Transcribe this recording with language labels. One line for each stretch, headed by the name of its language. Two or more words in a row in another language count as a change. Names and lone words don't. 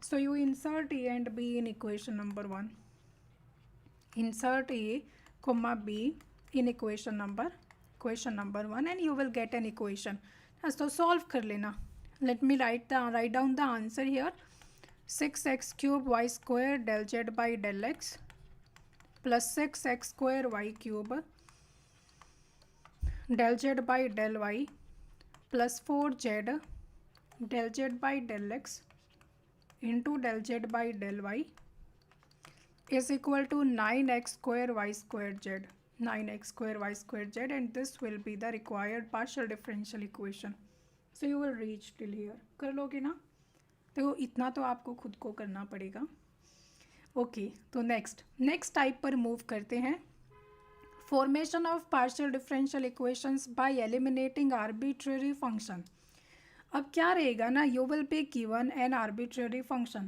English: So you insert A and B in equation number 1. Insert A comma B in equation number 1 and you will get an equation. So solve
Hindi: कर लेना.
English: Let me write down the answer here. 6x cube y square del z by del x plus 6x square y cube del z by del y plus 4z del z by del x into del z by del y is equal to 9x square y square z. 9x square y square z, and this will be the required partial differential equation. So you will reach till here.
Hindi: कर लोगे ना? तो इतना तो आपको खुद को करना पड़ेगा. ओके, तो
English: next type
Hindi: पर मूव करते हैं.
English: formation of partial differential equations by eliminating arbitrary function.
Hindi: अब क्या रहेगा ना,
English: you will be given an arbitrary function.